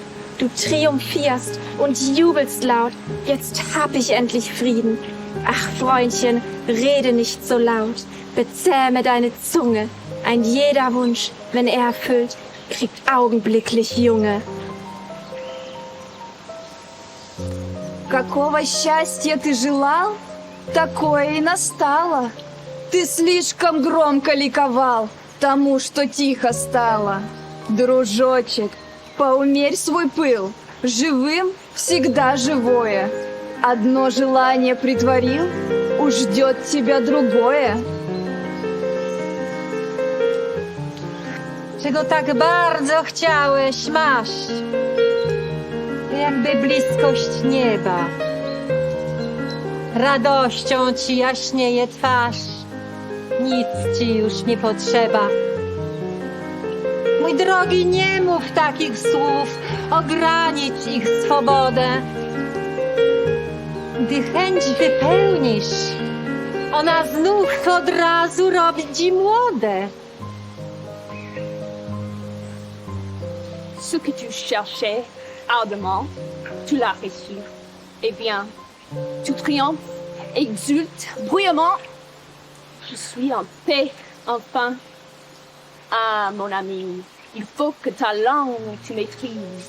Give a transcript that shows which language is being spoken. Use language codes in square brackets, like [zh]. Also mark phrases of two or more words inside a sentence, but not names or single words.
[de] Du triumphierst und jubelst laut, jetzt hab ich endlich Frieden. Ach, Freundchen, rede nicht so laut, bezähme deine Zunge. Ein jeder Wunsch, wenn er erfüllt, kriegt augenblicklich Junge. [ru] Какого счастья ты желал, такое и настало. Ты слишком громко ликовал тому, что тихо стало. Дружочек, поумерь свой пыл, живым всегда живое. Одно желание притворил, уж ждет тебя другое. [pl] Czego tak bardzo chciałeś, masz. Jakby bliskość nieba. Radością ci jaśnieje twarz. Nic ci już nie potrzeba. Mój drogi, nie mów takich słów, ogranić ich swobodę. Gdy chęć wypełnisz, ona znów od razu robi ci młode. [fr] Ce que tu cherchais ardemment, tu l'as reçu. Eh bien, tu triomphes, exultes bruyamment. Je suis en paix, enfin. Ah, mon ami, il faut que ta langue tu maîtrises.